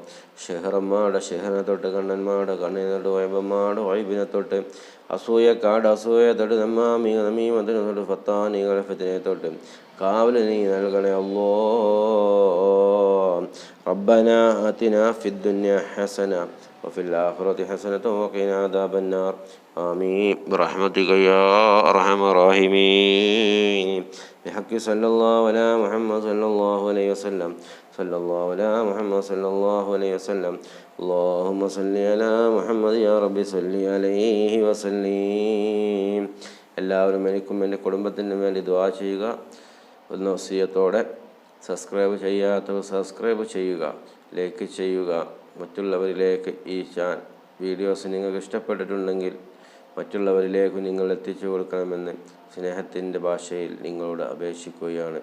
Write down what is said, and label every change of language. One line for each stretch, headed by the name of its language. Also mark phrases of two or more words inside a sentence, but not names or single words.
Malayalam: ഷെഹറന്മാരുടെ ഷെഹറിനെ തൊട്ട്, കണ്ണന്മാരുടെ കണ്ണിനെ തൊട്ട്, വൈബന്മാരുടെ വൈബിനെ തൊട്ട്, അസൂയക്കാട് അസൂയെ തൊട്ട്, നമീമത്തിനെ തൊട്ട്, ഫത്താനികളെ ഫിത്നയെ തൊട്ട് കാവൽ നീ നൽകണേ അല്ലാഹ്.
Arabic: ربنا آتنا في الدنيا حسنة وفي الآخرة حسنة وقنا عذاب النار. آمين برحمتك يا أرحم الراحمين. بحق صلى الله على محمد صلى الله عليه وسلم. صلى الله على محمد صلى الله عليه وسلم. اللهم صل على محمد يا رب صل عليه وسلم.
Malayalam: എല്ലാവരും എനിക്കും എൻ്റെ കുടുംബത്തിൻ്റെ വേണ്ടി ദുആ ചെയ്യുക എന്ന വസിയത്തോടെ സബ്സ്ക്രൈബ് ചെയ്യാത്തവർ സബ്സ്ക്രൈബ് ചെയ്യുക, ലൈക്ക് ചെയ്യുക. മറ്റുള്ളവരിലേക്ക് ഈ വീഡിയോസ് നിങ്ങൾക്ക് ഇഷ്ടപ്പെട്ടിട്ടുണ്ടെങ്കിൽ മറ്റുള്ളവരിലേക്ക് നിങ്ങൾ എത്തിച്ചു കൊടുക്കണമെന്ന് സ്നേഹത്തിൻ്റെ ഭാഷയിൽ നിങ്ങളോട് അപേക്ഷിക്കുകയാണ്.